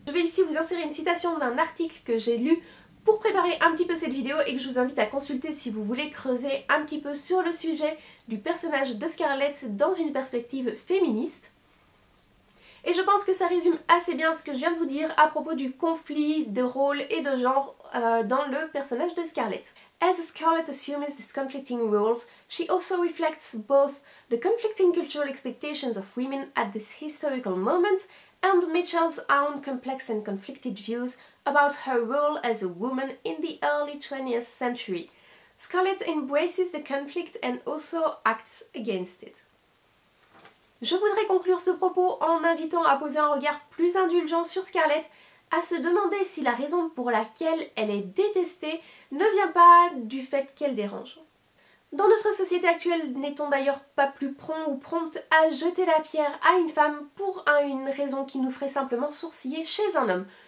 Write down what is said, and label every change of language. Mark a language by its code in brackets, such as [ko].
[fr] Je vais ici vous insérer une citation d'un article que j'ai lu pour préparer un petit peu cette vidéo et que je vous invite à consulter si vous voulez creuser un petit peu sur le sujet du personnage de Scarlett dans une perspective féministe. Et je pense que ça résume assez bien ce que je viens de vous dire à propos du conflit de rôle et de genre dans le personnage de Scarlett. [en] As Scarlett assumes these conflicting roles, she also reflects both the conflicting cultural expectations of women at this historical moment and Mitchell's own complex and conflicted views about her role as a woman in the early 20th century. Scarlett embraces the conflict and also acts against it. [fr] Je voudrais conclure ce propos en invitant à poser un regard plus indulgent sur Scarlett, à se demander si la raison pour laquelle elle est détestée ne vient pas du fait qu'elle dérange. Dans notre société actuelle, n'est-on d'ailleurs pas plus prompt ou prompte à jeter la pierre à une femme pour une raison qui nous ferait simplement sourciller chez un homme?